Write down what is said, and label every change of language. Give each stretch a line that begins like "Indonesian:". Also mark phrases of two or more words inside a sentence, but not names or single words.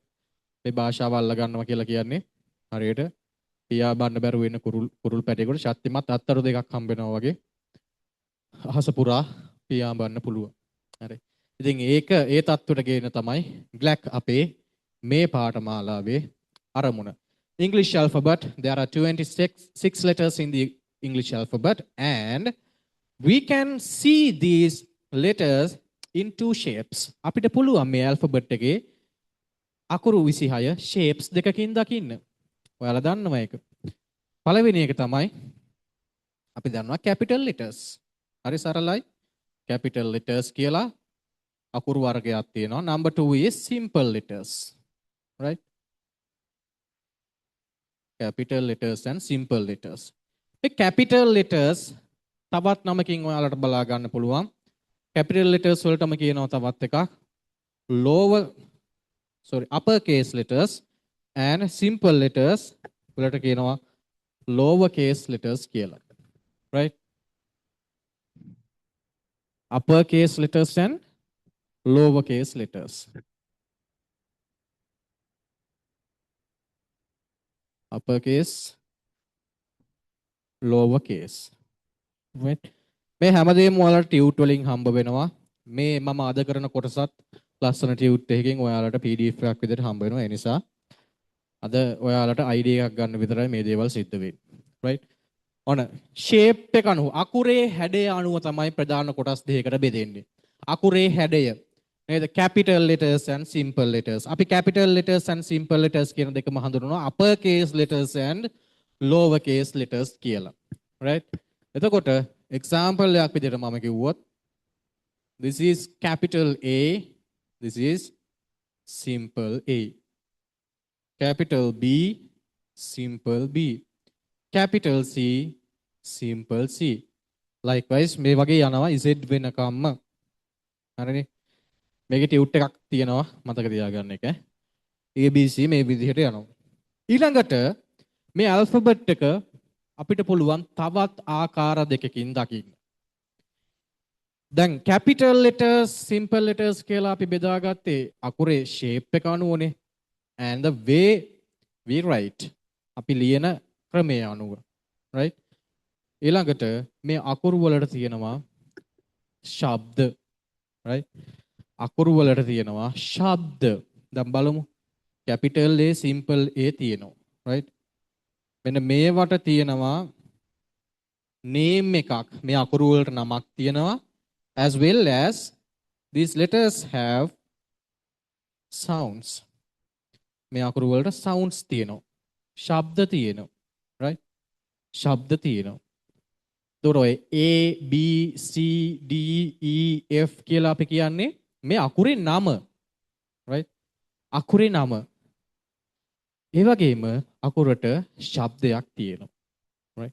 Sinhala: මේ භාෂාව අල්ල ගන්නවා කියලා කියන්නේ හරියට පියා බන්න බැරුව වෙන කුරුල් පැටේකට ශක්තිමත් අත්තරු දෙකක් හම්බ වෙනවා වගේ අහස පුරා පියා බන්න පුළුවන්. හරි. ඉතින් ඒක ඒ තත්ත්වයට ගේන තමයි GLAC අපේ මේ පාඨමාලාවේ අරමුණ.
English: English alphabet, there are 26 letters in the English alphabet and we can see these letters in two shapes.
Sinhala: අපිට පුළුවන් මේ alphabet එකේ අකුරු 26 shapes දෙකකින් දකින්න. ඔයාලා දන්නවා ඒක. පළවෙනි එක තමයි අපි දන්නවා
English: capital letters.
Sinhala: හරි සරලයි.
English: capital letters
Sinhala: කියලා අකුරු වර්ගයක් තියෙනවා.
English: Number 2 is simple letters. Right? Capital letters and simple letters.
Sinhala: මේ
English: capital letters
Sinhala: තවත් නමකින් ඔයාලට බලා ගන්න පුළුවන්. capital letters වලටම කියනවා තවත් එකක්.
English: upper case letters and simple letters
Sinhala: වලට කියනවා
English: lower case letters කියලා. Right? Upper case letters and lower case letters. Upper case, lower case. Right?
Sinhala: මේ හැමදේම ඔයාලට ටියුට් වලින් හම්බ වෙනවා. මේ මම අද කරන කොටසත් ලස්සන ටියුට් එකකින් ඔයාලට PDF එකක් විදිහට හම්බ වෙනවා. ඒ නිසා අද ඔයාලට idea එකක් ගන්න විතරයි මේ දේවල් සිද්ධ වෙන්නේ. right? ඔන්න shape එක අනුව අකුරේ හැඩය අනුව තමයි ප්‍රධාන කොටස් දෙකකට බෙදෙන්නේ. අකුරේ හැඩය නේද?
English: capital letters and simple letters.
Sinhala: අපි
English: capital letters and simple letters
Sinhala: කියන දෙකම හඳුන්වනවා
English: upper case letters and lower case letters
Sinhala: කියලා. right? එතකොට example එකක් විදිහට මම කිව්වොත්
English: this is capital A, this is simple A. Capital B, simple B. Capital C, simple C.
Sinhala: Likewise මේ වගේ යනවා Z වෙනකම්ම. හරිනේ? මේකේ ටියුට් එකක් තියෙනවා මතක තියාගන්න එක. ABC මේ විදිහට යනවා. ඊළඟට මේ ඇල්ෆබෙට් එක අපිට පුළුවන් තවත් ආකාර දෙකකින් දකින්න. දැන්
English: capital letters, simple letters
Sinhala: කියලා අපි බෙදාගත්තේ අකුරේ shape එක අනුවනේ.
English: And the way we write.
Sinhala: අපි ලියන ක්‍රමය අනුව. right? ඊළඟට මේ අකුරු වලට තියෙනවා ශබ්ද. right? අකුරු වලට තියෙනවා ශබ්ද. දැන් බලමු.
English: capital A, simple A
Sinhala: තියෙනවා. right? මෙන්න මේවට තියෙනවා name එකක්. මේ අකුරු වලට නමක් තියෙනවා.
English: As well as these letters have sounds.
Sinhala: මේ අකුරු වලට sounds තියෙනවා. ශබ්ද තියෙනවා. right? ශබ්ද තියෙනවා. එතකොට ඔය A B C D E F කියලා අපි කියන්නේ මේ අකුරේ නම. right? අකුරේ නම. ඒ වගේම අකුරට ශබ්දයක් තියෙනවා. right?